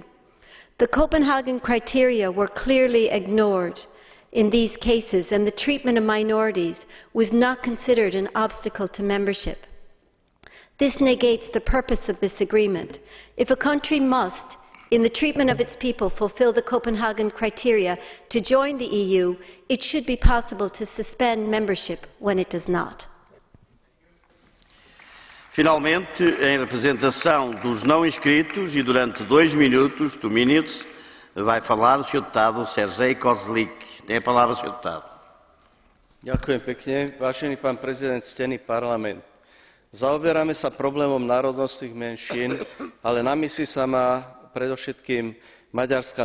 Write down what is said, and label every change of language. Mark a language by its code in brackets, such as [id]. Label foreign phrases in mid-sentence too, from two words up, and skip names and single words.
[en] The Copenhagen criteria were clearly ignored in these cases, and the treatment of minorities was not considered an obstacle to membership. This negates the purpose of this agreement. If a country must, in the treatment of its people, fulfill the Copenhagen criteria to join the EU, it should be possible to suspend membership when it does not. [pt] Finalmente, em representação dos não inscritos e durante 2 minutos, 2 minutes, vai falar o Sr. Deputado Sergej Kozlik. Tem a palavra, Sr. Deputado. [sk] Ďakujem pekne. Vážený pán prezident, ctený parlament. Zaoberáme sa problémom národnostných menšín, ale na mysli sa má predovšetkým maďarská